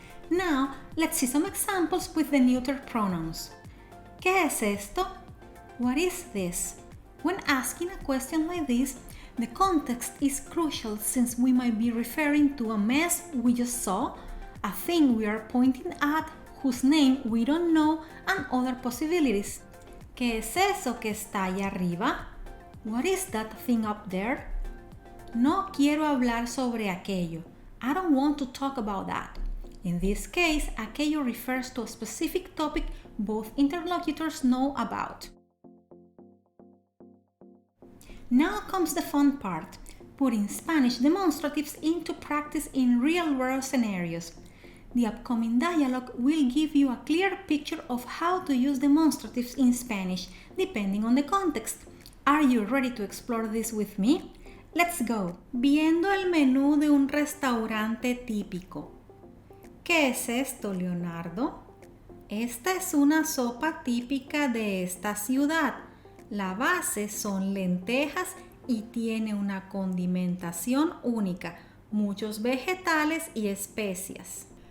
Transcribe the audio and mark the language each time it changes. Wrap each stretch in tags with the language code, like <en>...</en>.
<en>Now, let's see some examples with the neuter pronouns.</en> <es>¿Qué es esto?</es> <en>What is this? When asking a question like this, the context is crucial since we might be referring to a mess we just saw, a thing we are pointing at whose name we don't know, and other possibilities.</en> <es>¿Qué es eso que está allá arriba?</es> <en>What is that thing up there?</en> <es>No quiero hablar sobre aquello.</es> <en>I don't want to talk about that. In this case, aquello refers to a specific topic both interlocutors know about. Now comes the fun part, putting Spanish demonstratives into practice in real-world scenarios. The upcoming dialogue will give you a clear picture of how to use demonstratives in Spanish, depending on the context. Are you ready to explore this with me? Let's go!</en> <es>Viendo el menú de un restaurante típico. ¿Qué es esto, Leonardo? Esta es una sopa típica de esta ciudad. La base son lentejas y tiene una condimentación única, muchos vegetales y especias.</es>